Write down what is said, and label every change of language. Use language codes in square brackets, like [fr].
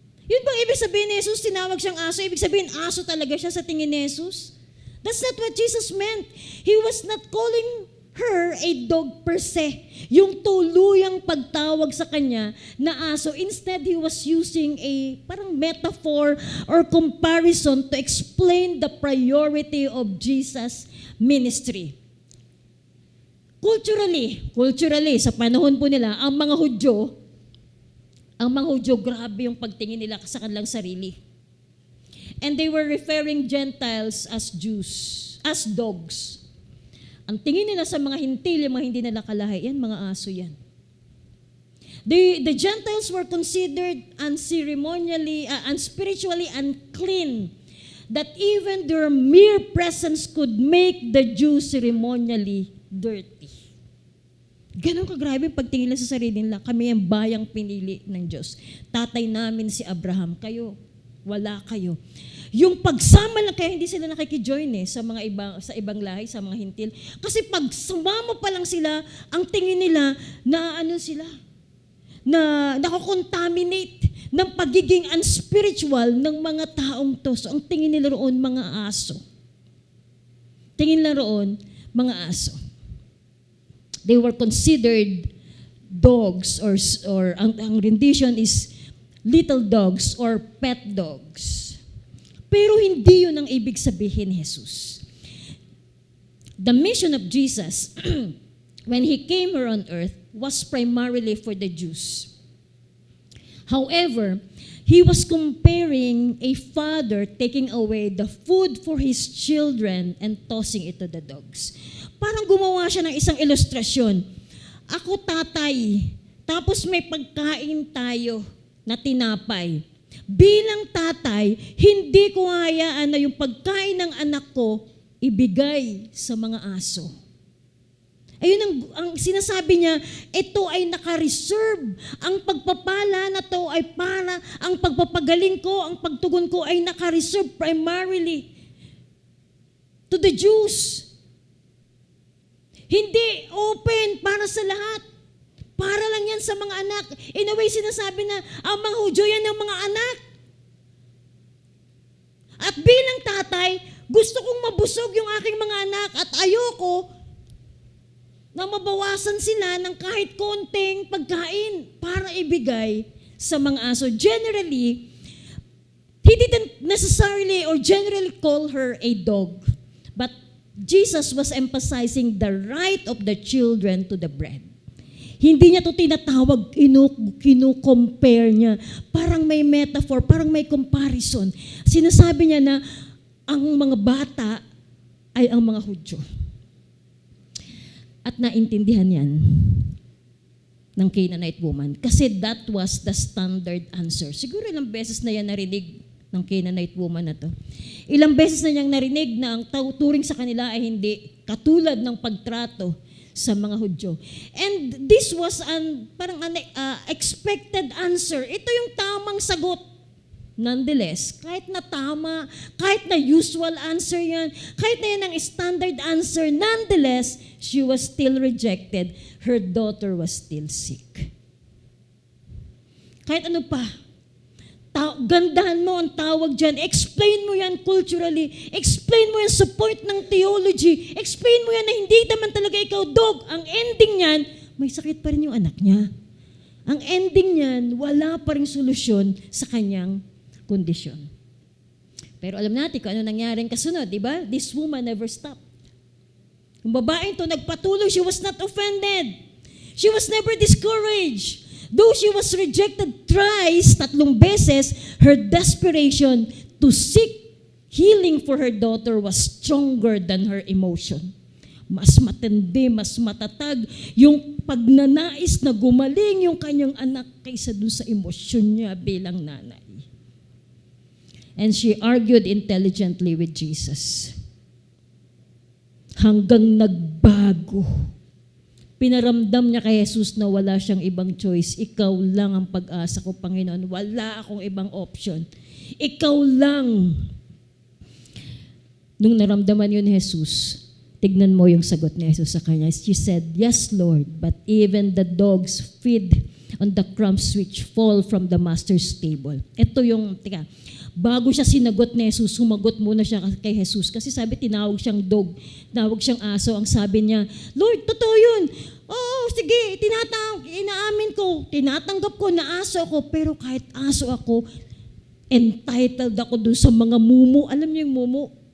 [tl] Yun bang ibig sabihin ni Jesus, tinawag siyang aso? Ibig sabihin, aso talaga siya sa tingin ni Jesus? [en] That's not what Jesus meant. He was not calling her a dog per se. [tl] Yung tuluyang pagtawag sa kanya na aso. [en] Instead, he was using a parang metaphor or comparison to explain the priority of Jesus' ministry. [tl] Culturally, sa panahon po nila, ang mga Hudyo, grabe yung pagtingin nila sa kanilang sarili. [en] And they were referring Gentiles as Jews, as dogs. [tl] Ang tingin nila sa mga hintil, yung mga hindi nila kalahi, yan, mga aso yan. [en] The Gentiles were considered unceremonially, unspiritually unclean, that even their mere presence could make the Jews ceremonially dirty. [tl] Ganon kagrabe yung pagtingin nila sa sarili nila. Kami ang bayang pinili ng Diyos. Tatay namin si Abraham. Kayo, wala kayo. Yung pagsama lang, kaya hindi sila nakikijoin sa ibang lahi, sa mga hintil. Kasi pag sumama pa lang sila, ang tingin nila na na nakakontaminate ng pagiging unspiritual ng mga taong to. So ang tingin nila roon, mga aso. Tingin nila roon, mga aso. [en] They were considered dogs or ang rendition is little dogs or pet dogs. [tl] Pero hindi yun ang ibig sabihin ni Jesus. [en] The mission of Jesus when He came here on earth was primarily for the Jews. However, He was comparing a father taking away the food for his children and tossing it to the dogs. [tl] Parang gumawa siya ng isang ilustrasyon. Ako tatay, tapos may pagkain tayo na tinapay. Bilang tatay, hindi ko hayaan na yung pagkain ng anak ko ibigay sa mga aso. Ayun ang sinasabi niya, ito ay naka-reserve. Ang pagpapala na to ay para, ang pagpapagaling ko, ang pagtugon ko ay naka-reserve primarily to the Jews. Hindi open para sa lahat. Para lang yan sa mga anak. In a way, sinasabi na, ang mga Hudyo yan ng mga anak. At bilang tatay, gusto kong mabusog yung aking mga anak at ayoko na mabawasan sila ng kahit konting pagkain para ibigay sa mga aso. [en] Generally, He didn't necessarily or generally call her a dog, but Jesus was emphasizing the right of the children to the bread. [tl] Hindi niya to tinatawag, kinu-compare niya. Parang may metaphor, parang may comparison. Sinasabi niya na ang mga bata ay ang mga Hudyo. At naintindihan yan ng Canaanite woman. [en] Kasi that was the standard answer. [tl] Siguro ilang beses na yan narinig ng Canaanite woman na to. Ilang beses na niyang narinig na ang turing sa kanila ay hindi katulad ng pagtrato sa mga Hudyo. [en] And this was parang expected answer. [tl] Ito yung tamang sagot. Nonetheless, kahit na tama, kahit na usual answer yan, kahit na yan ang standard answer, nonetheless, she was still rejected. [en] Her daughter was still sick. [tl] Kahit ano pa, gandahan mo ang tawag dyan, explain mo yan culturally, explain mo yan sa point ng theology, explain mo yan na hindi naman talaga ikaw dog. Ang ending niyan, may sakit pa rin yung anak niya. Ang ending niyan, wala pa rin solusyon sa kanyang kondisyon. Pero alam natin kung ano nangyaring kasunod, di ba? [en] This woman never stopped. Yung babaeng to nagpatuloy, she was not offended. She was never discouraged. Though she was rejected thrice, 3 beses, her desperation to seek healing for her daughter was stronger than her emotion. [tl] Mas matindi, mas matatag yung pagnanais na gumaling yung kanyang anak kaysa dun sa emosyon niya bilang nanay. [en] And she argued intelligently with Jesus. [tl] Hanggang nagbago. Pinaramdam niya kay Jesus na wala siyang ibang choice. Ikaw lang ang pag-asa ko, Panginoon. Wala akong ibang option. Ikaw lang. Nung naramdaman yun ni Jesus, tignan mo yung sagot ni Jesus sa kanya. [en] She said, "Yes, Lord, but even the dogs feed on the crumbs which fall from the master's table." [tl] Ito yung, bago siya sinagot ni Jesus, sumagot muna siya kay Jesus. Kasi sabi, tinawag siyang dog, tinawag siyang aso. Ang sabi niya, "Lord, totoo yun. Oo, sige, inaamin ko, tinatanggap ko na aso ako, pero kahit aso ako, entitled ako dun sa mga mumu." Alam niyo yung mumu?